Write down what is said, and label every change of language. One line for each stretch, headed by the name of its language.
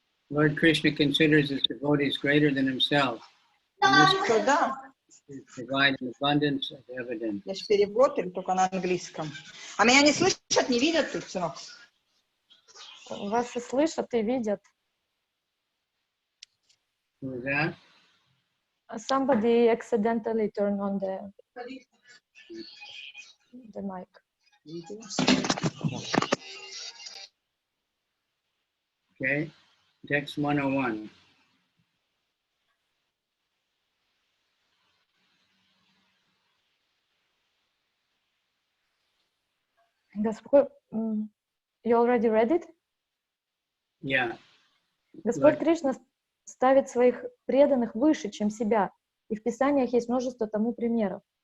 English: Lord Krishna considers his devotees greater than himself.
Russian: Да,
English: Provide an abundance of evidence.
Russian: здесь перевод или только на английском. А меня не слышат, не видят тут, сынок? Вас и слышат, и видят.
English: Who is that? Somebody accidentally turned on the mic. Okay, text 101. Господь, you already read it? Yeah.
Russian: Господь Кришна ставит своих преданных выше, чем себя. И в Писаниях есть множество тому примеров.